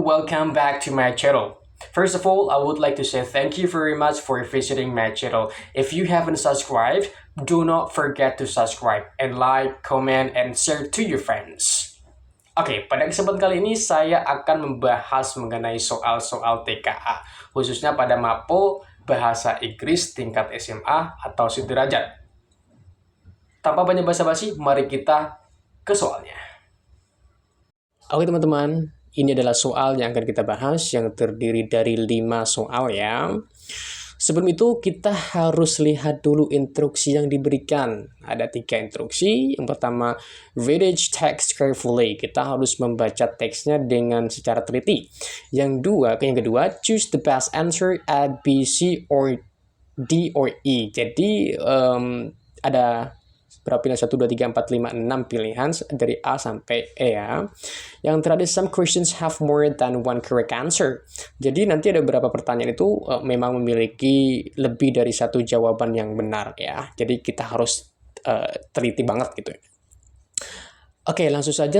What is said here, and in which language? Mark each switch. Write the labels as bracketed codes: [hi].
[en] Welcome back to my channel. First of all, I would like to say thank you very much for visiting my channel. If you haven't subscribed, do not forget to subscribe and like, comment, and share to your friends. [id] Oke, pada kesempatan kali ini saya akan membahas mengenai soal-soal TKA, khususnya pada MAPO Bahasa Inggris tingkat SMA atau sederajat. Tanpa banyak basa-basi, mari kita ke soalnya. Oke teman-teman, ini adalah soal yang akan kita bahas yang terdiri dari 5 soal ya. Sebelum itu kita harus lihat dulu instruksi yang diberikan. Ada 3 instruksi. Yang pertama, [en] read each text carefully. [id] Kita harus membaca teksnya dengan secara teliti. Yang kedua, [en] choose the best answer A, B, C, or D, or E. [id] Jadi ada berapa pilihan? 1, 2, 3, 4, 5, 6 pilihan dari A sampai E ya. Yang terakhir, [en] some questions have more than one correct answer. [id] Jadi nanti ada beberapa pertanyaan itu memang memiliki lebih dari satu jawaban yang benar ya. Jadi kita harus teliti banget gitu. Oke, langsung saja.